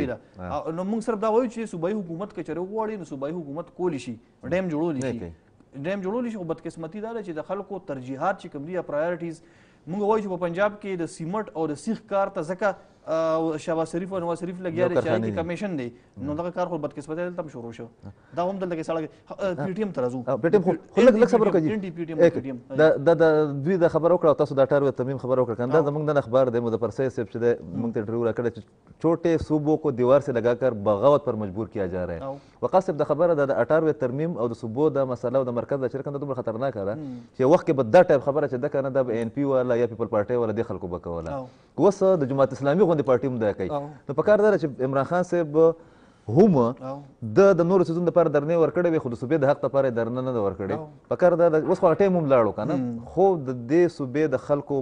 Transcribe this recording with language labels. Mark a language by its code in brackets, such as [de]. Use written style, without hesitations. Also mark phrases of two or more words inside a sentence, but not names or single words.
[ps] نو موږ صرف دا وایو چې صوبایي حکومت که چېرې وغواړي نو صوبایي حکومت کولی شي ډیم جوړولی شي خو بدقسمتي دا ده چې د خلکو ترجیحات چې کوم دي یا پرایورټیز موږ وایو چې په پنجاب کې د سیمټ او د سیخ کار ته ځکه شهباز شریف او نواز شریف لګیا دی چې هغې کې کمیشن دی نو دغه کار خو بدقسمتۍ دلته هم شروع شو دا هم دلته کې سړک پی ټي ایم ته راځو پی ټي ایم خو لږ صبر وکړئ دا دوی دا خبره وکړه او تاسو دا 18 ترمیم خبره وکړه کنه دا زموږ نن اخبار دی مظفر سید صاحب چې دی موږ ته انټرویو راکړی چې [ur] چھوٹے صوبوں کو دیوار سے لگا کر بغاوت پر مجبور کیا جا رہا ہے [ps] وقاص صاحب دا خبره د 18 ترمیم او د صوبو د مسله او د مرکز د شرکت دومره خطرناکه ده چې وخت کې به دا ټایپ خبره چې ده کنه دا به ان پی والا یا پیپل پارټي والا د خلکو به کوله اوس د جماعت اسلامي غوندې پارټي هم دا کوي نو په کار دا چې عمران خان صاحب هم د نورو سیزونو لپاره درنې ورکړې وي خو د صوبې د حق لپاره درنه نه ده ورکړې په کار دا اوس خو ټایم هم لاړو که نه خو د دې صوبې د خلکو